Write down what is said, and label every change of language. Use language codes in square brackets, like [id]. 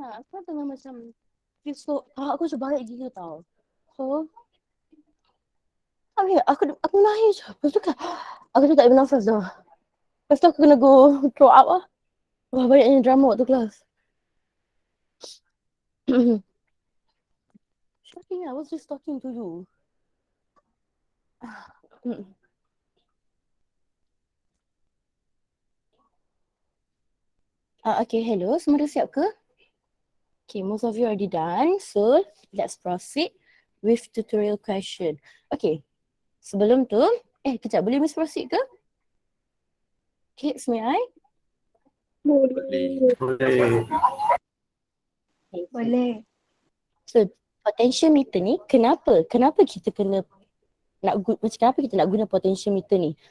[ms] Aku tengah macam so aku macam baik gila tau. So aku nangis je. Lepas tu kan aku tu tak boleh bernafas dah. Lepas tu aku kena [en] go throw up [ms] lah. Wah, banyaknya drama waktu kelas. [en] Shocking, I was just talking to you. Okay, hello. [ms] Semua dah siap ke? [en] Okay, most of you already done. So, let's proceed with tutorial question. [ms] Okay, sebelum tu, kejap, boleh Miss proceed ke? [en] Okay, may I? [ms] Boleh. Boleh. So, potentiometer ni, kenapa kita kena kenapa kita nak guna potentiometer ni?